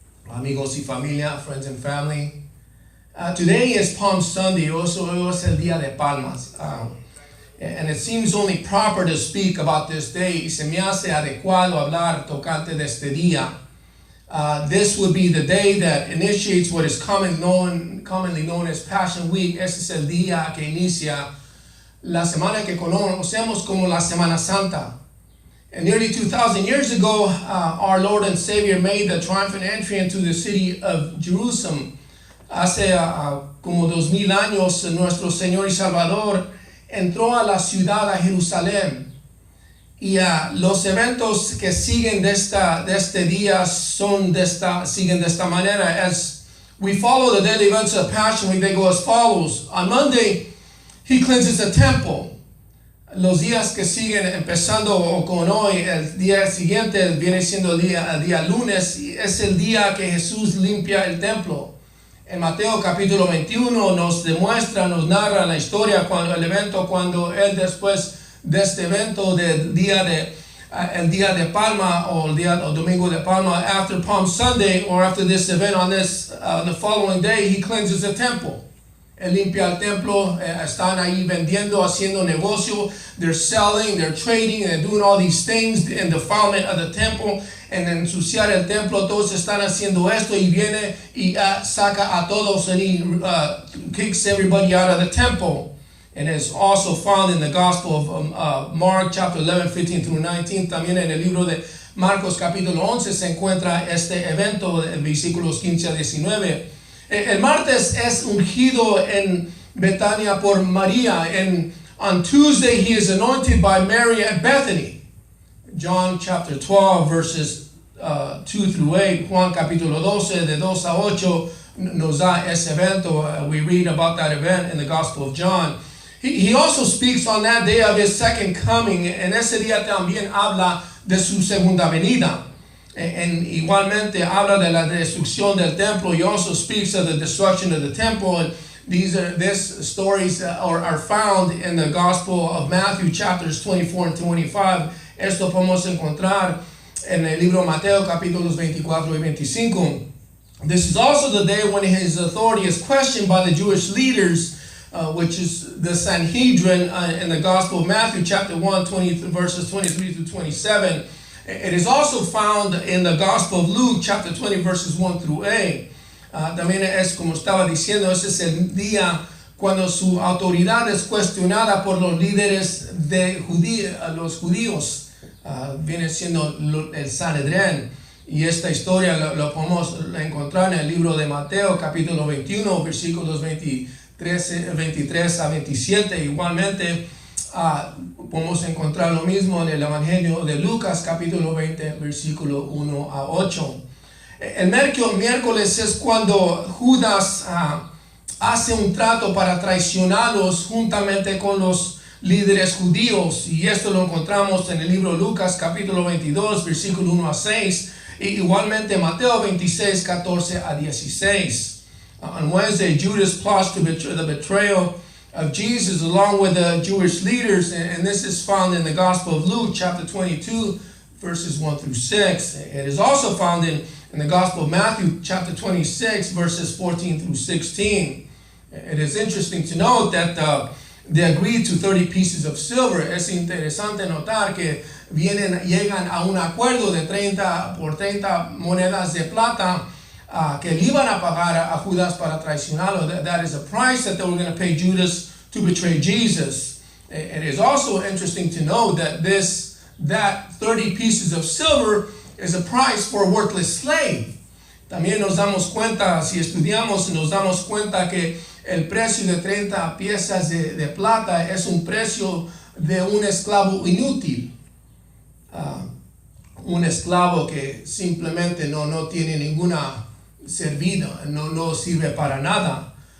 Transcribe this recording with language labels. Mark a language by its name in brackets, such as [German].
[Spanish] Amigos y familia, [English] friends and family. Today is Palm Sunday. Also [Spanish] es el Día de Palmas. [English] And it seems only proper to speak about this day. [Spanish] Y se me hace adecuado hablar tocante de este día. [English] This would be the day that initiates what is commonly known as Passion Week. [Spanish] Este es el día que inicia la semana que conocemos como la Semana Santa. [English] And nearly 2,000 years ago, our Lord and Savior made the triumphant entry into the city of Jerusalem. [Spanish] Hace como 2,000 años, nuestro Señor y Salvador entró a la ciudad, a Jerusalén. Y los eventos que siguen de este día siguen de esta manera. [English] As we follow the daily events of Passion Week, they go as follows. On Monday, he cleanses the temple. [Spanish] Los días que siguen, empezando con hoy, el día siguiente viene siendo el día lunes, y es el día que Jesús limpia el templo. En Mateo capítulo 21 nos narra la historia, el evento cuando él después de este evento el día de Palma o domingo de Palma, [English] after Palm Sunday or after this event on the following day, he cleanses the temple. [Spanish] Él limpia el templo, están ahí vendiendo, haciendo negocio, [English] they're selling, they're trading, they're doing all these things in defilement of the temple, [Spanish] en ensuciar el templo, todos están haciendo esto y viene y saca a todos [English] and he kicks everybody out of the temple. And it's also found in the Gospel of Mark chapter 11, 15 through 19, [Spanish] también en el libro de Marcos capítulo 11 se encuentra este evento, versículos 15 a 19. El martes es ungido en Betania por María. [English] On Tuesday, he is anointed by Mary at Bethany. John chapter 12, verses 2 through 8. [Spanish] Juan capítulo 12, de 2 a 8, nos da ese evento. [English] We read about that event in the Gospel of John. He also speaks on that day of his second coming. [Spanish] En ese día también habla de su segunda venida. And igualmente habla de la destrucción del templo. [English] He also speaks of the destruction of the temple. And these stories are found in the Gospel of Matthew, chapters 24 and 25. [Spanish] Esto podemos encontrar en el libro Mateo, capítulos 24 y 25. [English] This is also the day when his authority is questioned by the Jewish leaders, which is the Sanhedrin in the Gospel of Matthew, chapter 1, verses 23 through 27. It is also found in the Gospel of Luke, chapter 20, verses 1 through 8. [Spanish] También es como estaba diciendo, ese es el día cuando su autoridad es cuestionada por los líderes de los judíos. Viene siendo el Sanedrín. Y esta historia lo podemos encontrar en el libro de Mateo, capítulo 21, versículos 23 a 27. Igualmente, podemos encontrar lo mismo en el Evangelio de Lucas, capítulo 20, versículo 1 a 8. El miércoles es cuando Judas hace un trato para traicionarlos juntamente con los líderes judíos. Y esto lo encontramos en el libro de Lucas, capítulo 22, versículo 1 a 6. Y igualmente Mateo 26, 14 a 16. [English] On Wednesday, Judas plots to betray the betrayal of Jesus along with the Jewish leaders, and this is found in the Gospel of Luke, chapter 22, verses 1 through 6. It is also found in the Gospel of Matthew, chapter 26, verses 14 through 16. It is interesting to note that they agreed to 30 pieces of silver. [Spanish] Es interesante notar que llegan a un acuerdo de 30 monedas de plata que le iban a pagar a Judas para traicionarlo. [English] That is a price that they were going to pay Judas to betray Jesus. It is also interesting to note that that 30 pieces of silver is a price for a worthless slave. [Spanish] También nos damos cuenta, si estudiamos, nos damos cuenta que el precio de 30 piezas de plata es un precio de un esclavo inútil. Un esclavo que simplemente no tiene ninguna servida, no sirve para nada.